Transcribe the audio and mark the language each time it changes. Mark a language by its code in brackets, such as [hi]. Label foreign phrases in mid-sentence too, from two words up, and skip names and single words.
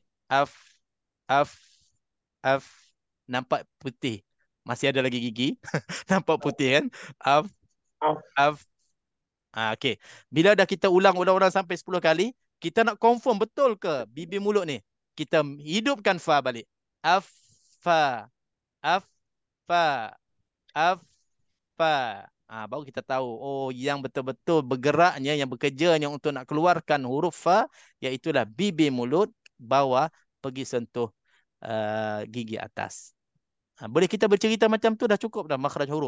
[ms] Af. Nampak putih. Masih ada lagi gigi. Nampak putih kan? Af. Okey. Bila dah kita ulang sampai 10 kali, kita nak confirm betul ke bibir mulut ni. Kita hidupkan fa balik. Af. Fa. Af. Fa. Af. Fa. Baru kita tahu, yang betul-betul bergeraknya, yang bekerjanya untuk nak keluarkan huruf fa, iaitulah bibir mulut bawah pergi sentuh gigi atas. Boleh kita bercerita macam tu dah cukup dah makhraj huruf.